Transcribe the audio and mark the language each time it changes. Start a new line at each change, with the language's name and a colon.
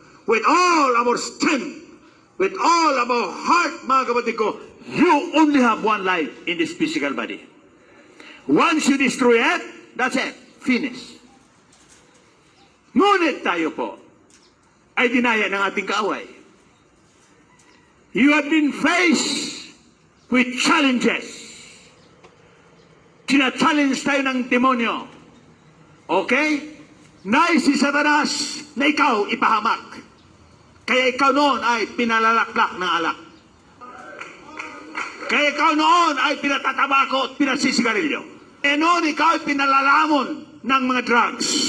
English: With all our strength, with all of our heart,
Filipino: mga kapatid ko,
English: you only have one life in this physical body. Once you destroy it, that's it. Finish.
Filipino: Ngunit tayo po ay dinaya ng ating kaaway.
English: You have been faced with challenges.
Filipino: Tina-challenge tayo ng demonyo. Okay? Nais si Satanas na ikaw ipahamak. Kaya ikaw noon ay pinalalaklak ng alak. Kaya ikaw noon ay pinatatabako at pinasisigarilyo. Kaya noon ikaw ay pinalalamon ng mga drugs.